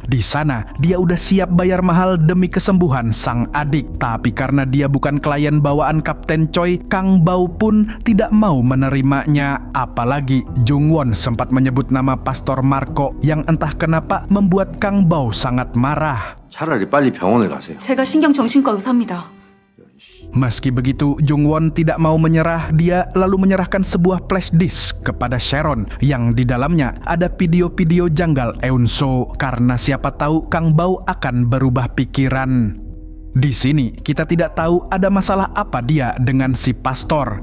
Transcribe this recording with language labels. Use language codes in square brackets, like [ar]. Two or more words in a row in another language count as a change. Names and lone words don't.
[id] Di sana, dia udah siap bayar mahal demi kesembuhan sang adik. Tapi karena dia bukan klien bawaan Kapten Choi, Kang Bao pun tidak mau menerimanya. Apalagi Jung Won sempat menyebut nama Pastor Marco yang entah kenapa membuat Kang Bao sangat marah. [ko] 차라리 빨리 병원을 가세요. 제가 신경정신과 의사입니다. [id] Meski begitu, Jung Won tidak mau menyerah. Dia lalu menyerahkan sebuah [en] flash disk [id] kepada Sharon yang di dalamnya ada video-video janggal Eun So karena siapa tahu Kang Bao akan berubah pikiran. Di sini kita tidak tahu ada masalah apa dia dengan si pastor.